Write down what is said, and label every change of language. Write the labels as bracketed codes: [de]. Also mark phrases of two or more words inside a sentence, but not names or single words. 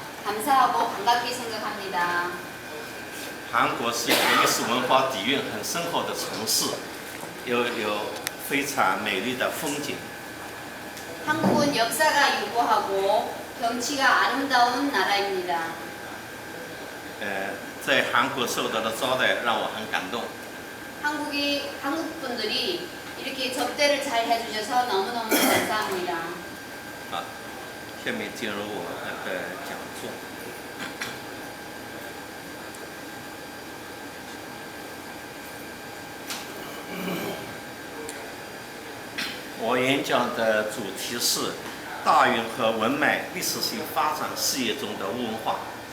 [ko] 감사하고 반갑게 생각합니다. [zh] 韩国是一个历史文化底蕴很深厚的城市，有非常美丽的风景。 [ko] 한국은 역사가 유구하고 경치가 아름다운 나라입니다. [zh] 在韩国受到的招待让我很感动。 [ko] 한국 분들이 이렇게 접대를 잘 해주셔서 너무너무 감사합니다. [zh] 好，下面进入我的讲座。我演讲的主题是大运河文脉历史性发展事业中的物文化。